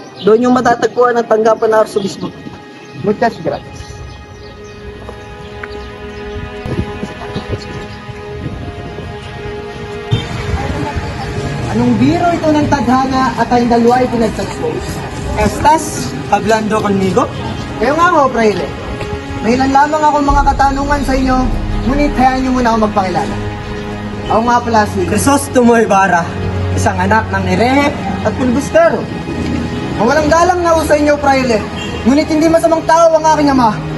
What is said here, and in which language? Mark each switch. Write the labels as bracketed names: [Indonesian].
[Filipino] Doon yung matatagpuan ang tanggapan ng Arsobispo. [Spanish] Muchas gracias. [Filipino] Anong biro ito ng tadhana at ang dalawa ay pinagsaspose? [Spanish] Estas, hablando conmigo? [Filipino] Kayo nga ho, Fraile. May ilan lamang akong mga katanungan sa inyo, ngunit hayaan niyo muna ako magpakilala. Ako nga pala si Crisostomo Ibarra, isang anak ng Herehe at Filibustero. Mawalang galang na ho sa inyo, Fraile, ngunit hindi masamang tao ang aking ama.